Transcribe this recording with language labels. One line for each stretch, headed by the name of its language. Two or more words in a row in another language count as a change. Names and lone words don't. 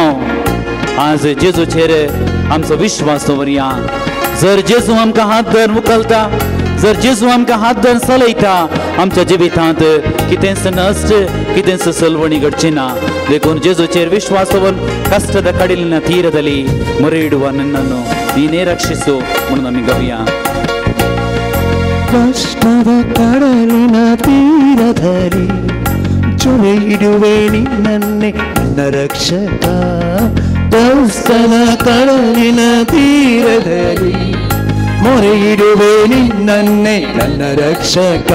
Konkani: आज जेजूचेर आमचो विश्वास दवरया. जर जेजू आमकां हात धर मुखालता, जर जेजू आमकां हात धर चलयता, आमच्या जिवितांत कितेंच नश्ट, कितेंच सलवणी घडची ना. देखून जेजूचेर विश्वास दवरून
Kannada: कष्टದ ಕಡಲಿನ ತೀರದಲ್ಲಿ ಮೊರೆ ಇಡುವ ನನ್ನನ್ನು ನೀನೇ ರಕ್ಷಿಸು
Konkani: म्हणून आमी गावया.
Kannada: ಕಷ್ಟದ ಕಡಲಿನ ತೀರದಲ್ಲಿ ಮೊರೆ ಇಡುವೆ ನಿನ್ನನ್ನೇ ನನ್ನ ರಕ್ಷಕ. ಕಷ್ಟದ ಕಡಲಿನ ತೀರದಲ್ಲಿ ಮೊರೆ ಇಡುವೆ ನಿನ್ನನ್ನೇ ನನ್ನ ರಕ್ಷಕ.